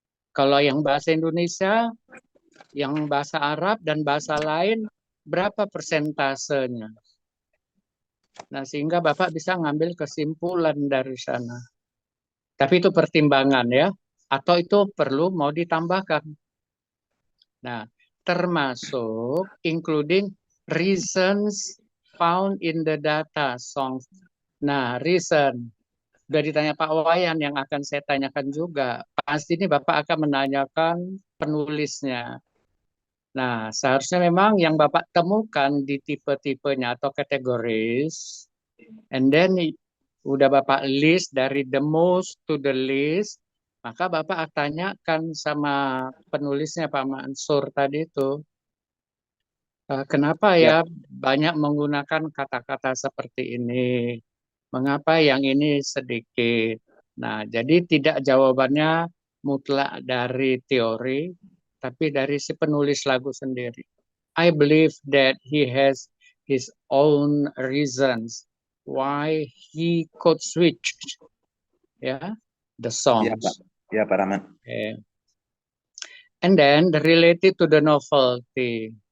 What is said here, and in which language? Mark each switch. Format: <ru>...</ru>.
<id>Kalau yang bahasa Indonesia, yang bahasa Arab dan bahasa lain, berapa persentasenya? Nah, sehingga Bapak bisa ngambil kesimpulan dari sana. Tapi itu pertimbangan ya, atau itu perlu mau ditambahkan. Nah, termasuk</id> <en>including reasons found in the data songs.</en> <id>Nah, reason. Sudah ditanya Pak Wayan yang akan saya tanyakan juga. Pasti ini Bapak akan menanyakan penulisnya. Nah, seharusnya memang yang Bapak temukan di tipe-tipenya atau kategoris,</id> <en>and then</en> <id>udah Bapak list dari</id> <en>the most to the least,</en> <id>maka Bapak akan tanyakan sama penulisnya Pak Mansur tadi itu. Kenapa ya banyak menggunakan kata-kata seperti ini? Mengapa yang ini sedikit? Nah, jadi tidak jawabannya mutlak dari teori, tapi dari si penulis lagu sendiri.</id> <en>I believe that he has his own reasons why he could switch,</en> <id>ya,</id> <en>the songs.</en> <id>Ya, Pak Rahmat.</id> <en>Okay. And then related to the novelty.</en>